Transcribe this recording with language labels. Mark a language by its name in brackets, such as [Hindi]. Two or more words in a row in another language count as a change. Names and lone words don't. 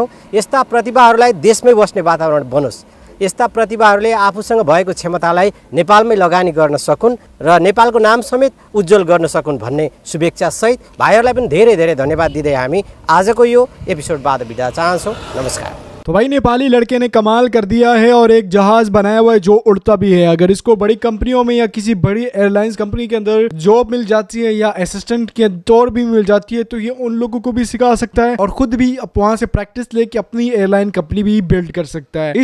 [Nepali] यस्ता प्रतिभाहरूलाई देशमै बस्ने वातावरण बनोस्, यस्ता प्रतिभाहरूले आफूसँग भएको क्षमतालाई नेपालमै लगानी गर्न सकुन् र नेपालको नाम समेत उज्जवल गर्न सकुन् भन्ने शुभेच्छासहित भाइहरूलाई पनि धेरै धेरै धन्यवाद दिँदै हामी आजको यो एपिसोडबाट बिदा चाहन्छौँ। नमस्कार। [Hindi] तो भाई नेपाली लड़के ने कमाल कर दिया है और एक जहाज बनाया हुआ है जो उड़ता भी है। अगर इसको बड़ी कंपनियों में या किसी बड़ी एयरलाइंस कंपनी के अंदर जॉब मिल जाती है या असिस्टेंट के तौर भी मिल जाती है तो ये उन लोगों को भी सिखा सकता है और खुद भी वहां से प्रैक्टिस लेके अपनी एयरलाइन कंपनी भी बिल्ड कर सकता है।